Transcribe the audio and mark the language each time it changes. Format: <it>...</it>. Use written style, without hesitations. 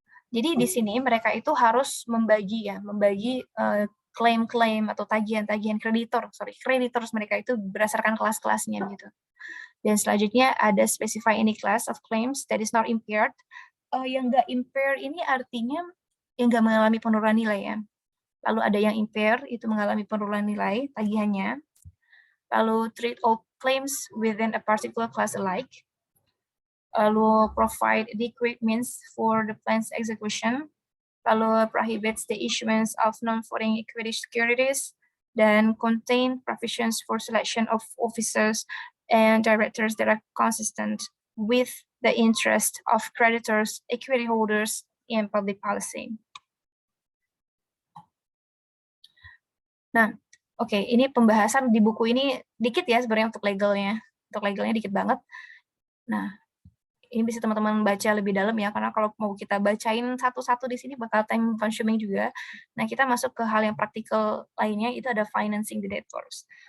<id>Jadi di sini mereka itu harus membagi klaim-klaim atau tagihan-tagihan kreditors mereka itu berdasarkan kelas-kelasnya gitu. Dan selanjutnya ada</id> <en>specify any class of claims that is not impaired.</en> <id>Yang nggak impaired ini artinya yang nggak mengalami penurunan nilai ya. Lalu ada yang impaired, itu mengalami penurunan nilai tagihannya. Lalu</id> <en>treat all claims within a particular class alike.</en> <id>Lalu</id> <en>provide adequate means for the plan's execution.</en> <id>lalu</id> <en>prohibits the issuance of non-voting equity securities,</en> <id>dan</id> <en>contain provisions for selection of officers and directors that are consistent with the interest of creditors, equity holders, and public policy.</en> <id>Nah, oke, ini pembahasan di buku ini dikit ya sebenarnya untuk legalnya. Untuk legalnya dikit banget. Nah, ini bisa teman-teman baca lebih dalam ya, karena kalau mau kita bacain satu-satu di sini bakal</id> <en>time consuming</en> <id>juga. Nah, kita masuk ke hal yang praktikal lainnya, itu ada</id> <en>financing the debtors.</en>